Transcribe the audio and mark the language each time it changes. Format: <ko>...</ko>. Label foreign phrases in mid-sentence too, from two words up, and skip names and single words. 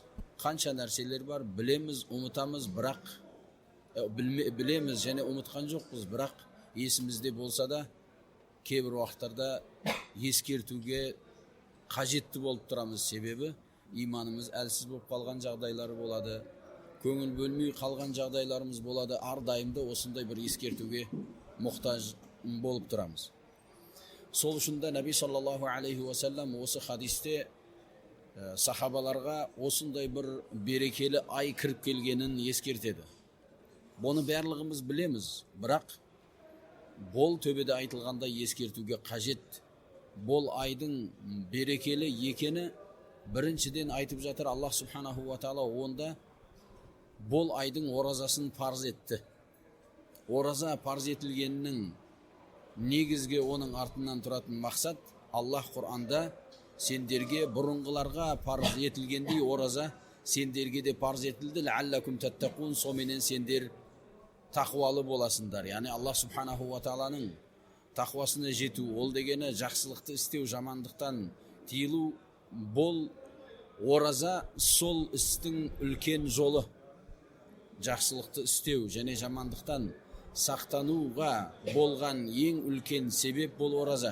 <kk>Қанша нәрселер бар, білеміз, ұмытамыз, бірақ білеміз және ұмытқан жоқпыз, бірақ есімізде болса да кейбір уақыттарда ескертуге қажетті болып тұрамыз. Себебі иманымыз әлсіз болып қалған жағдайлары болады, көңіл бөлмей қалған жағдайларымыз болады. Ардайымда осындай бір ескертуге мұқтаж болып тұрамыз. Сол үшін де Наби</kk> <ar>صلى الله عليه وسلم</ar> <kk>осы хадисте сахабаларға осындай бір берекелі ай кіріп келгенін ескертеді. Бұны барлығымыз білеміз, бірақ бұл төбеде айтылғанда ескертуге қажет. Бұл айдың берекелі екені біріншіден айтып жатыр Аллах</kk> <ar>سبحانه وتعالى</ar> <kk>онда бұл айдың оразасын парыз етті. Ораза парыз етілгеннің негізге оның артынан тұратын мақсат, Аллах Құр'анда сендерге бұрынғыларға парыз етілгендей ораза сендерге де парыз етілді.</kk> <ar>«لعلكم تتقون»,</ar> <kk>соменен сендер тақуалы боласыңдар. Яғни Аллах</kk> <ar>سبحانه وتعالى</ar> <kk>тақуасына жету, ол дегені жақсылықты істеу, жамандықтан тыйылу. Бұл ораза сол істің үлкен жолы. Жақсылықты істеу және жамандықтан сақтануға болған ең үлкен себеп бұл ораза.</kk>